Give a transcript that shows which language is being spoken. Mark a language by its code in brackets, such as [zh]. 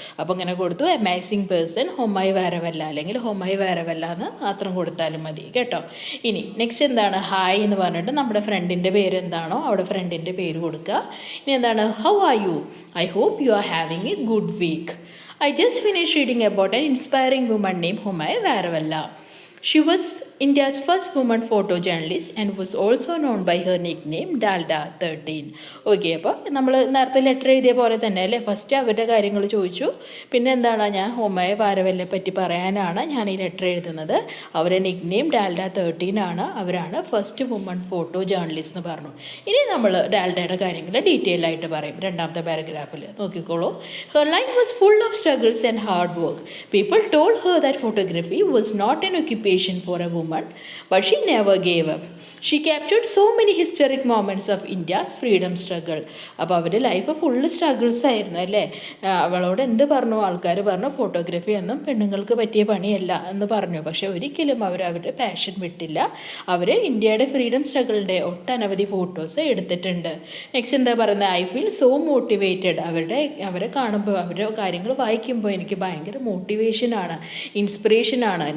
[ml] അപ്പോൾ ഇങ്ങനെ കൊടുത്തു, അമേസിങ് പേഴ്സൺ ഹുമായി വാരവല്ല അല്ലെങ്കിൽ ഹുമായി വാരവല്ല എന്ന് മാത്രം കൊടുത്താലും മതി കേട്ടോ. ഇനി നെക്സ്റ്റ് എന്താണ്, ഹായ് എന്ന് പറഞ്ഞിട്ട് നമ്മുടെ ഫ്രണ്ടിൻ്റെ പേര് എന്താണോ അവിടെ ഫ്രണ്ടിൻ്റെ പേര് കൊടുക്കുക. ഇനി എന്താണ്, [en] How are you, I hope you are having a good week. I just finished reading about an inspiring woman named Humay Varavalla. She was India's first woman photojournalist and was also known by her nickname Dalda 13. [ml] Okay, അപ്പോൾ നമ്മൾ നേരത്തെ letter എഴുതിയ പോലെ തന്നെ അല്ലേ, first അവരുടെ കാര്യങ്ങൾ ചോദിച്ചു. പിന്നെ എന്താണ്, ഞാൻ ഹുമായി വാരവല്ലെ പറ്റി പറയാനാണ് ഞാൻ ഈ ലെറ്റർ എഴുതുന്നത്. അവരുടെ നിക്നെയിം ഡാൽഡ 13 ആണ്. അവരാണ് ഫസ്റ്റ് വുമൺ ഫോട്ടോ ജേർണലിസ്റ്റ് എന്ന് പറഞ്ഞു. ഇനി നമ്മൾ ഡാൽഡയുടെ കാര്യങ്ങൾ ഡീറ്റെയിൽ ആയിട്ട് പറയും രണ്ടാമത്തെ പാരഗ്രാഫിൽ. നോക്കിക്കോളൂ. [en] Her life was full of struggles and hard work. People told her that photography was not an occupation for a woman, but she never gave up. She captured so many historic moments of India's freedom struggle. [ml] അപ്പോൾ അവരുടെ life full struggles ആയിരുന്നു അല്ലേ. അവളോട് എന്ത് പറഞ്ഞു, ആൾക്കാർ പറഞ്ഞു photography ഒന്നും പെണ്ണുങ്ങൾക്ക് പറ്റിയ പണിയല്ല എന്ന് പറഞ്ഞു. പക്ഷെ ഒരിക്കലും അവരുടെ പാഷൻ വിട്ടില്ല. അവർ ഇന്ത്യയുടെ ഫ്രീഡം സ്ട്രഗിളിൻ്റെ ഒട്ടനവധി ഫോട്ടോസ് എടുത്തിട്ടുണ്ട്. നെക്സ്റ്റ് എന്താ പറയുന്നത്, [en] I feel so motivated. [ml] അവരെ കാണുമ്പോൾ അവരുടെ കാര്യങ്ങൾ വായിക്കുമ്പോൾ എനിക്ക് ഭയങ്കര മോട്ടിവേഷനാണ്, ഇൻസ്പിറേഷനാണ്.